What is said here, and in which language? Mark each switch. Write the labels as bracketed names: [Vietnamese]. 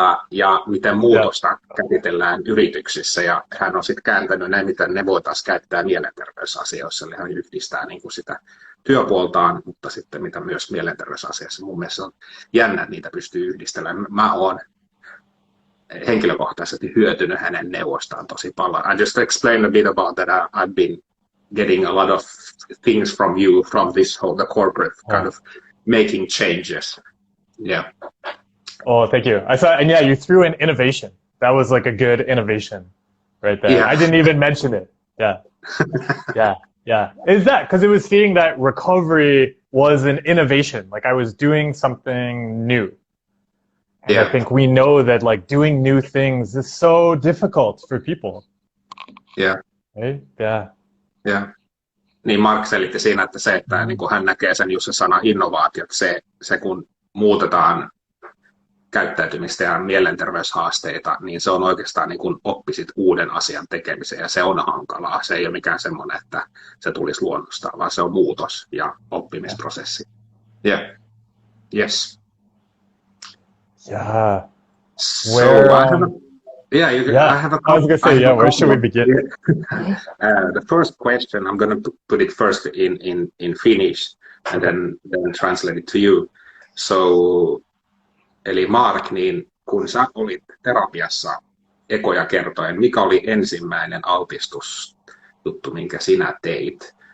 [Finnish] Ja miten muutosta käsitellään yrityksissä. Ja hän on sitten kääntänyt näin, miten ne voitaisiin käyttää mielenterveysasioissa. Eli hän yhdistää niin kuin sitä työpuoltaan, mutta sitten mitä myös mielenterveysasiassa. Mun mielestä on jännä, että niitä pystyy yhdistelemään. Mä oon henkilökohtaisesti hyötynyt hänen neuvostaan tosi paljon. [English] I just explained a bit about that. I've been getting a lot of things from you, from this whole the corporate kind of making changes. Yeah. Oh, thank you. I saw, and yeah, you threw in innovation. That was like a good innovation right there. Yeah. I didn't even mention it. Yeah. Yeah. Is that because it was seeing that recovery was an innovation? Like I was doing something new. And Yeah. I think we know that like doing new things is so difficult for people. Yeah. Right? Yeah. Yeah. [Finnish] Niin Mark selitti siinä, että se, että niin kuin hän näkee sen just se sana innovaatiot, se kun muutetaan käyttäytymistä ja mielenterveyshaasteita, niin se on oikeastaan niin kuin oppisit uuden asian tekemiseen ja se on hankalaa. Se ei ole mikään semmoinen, että se tulisi luonnostaan, vaan se on muutos ja oppimisprosessi. [English] Yeah. Yes. Yeah. So I have a I was gonna say, where should we begin? The first question, I'm going to put it first in Finnish and then translate it to you. So, [Finnish] eli Mark, niin kun sä olit terapiassa ekoja kertoen, mikä oli ensimmäinen altistusjuttu, minkä sinä teit?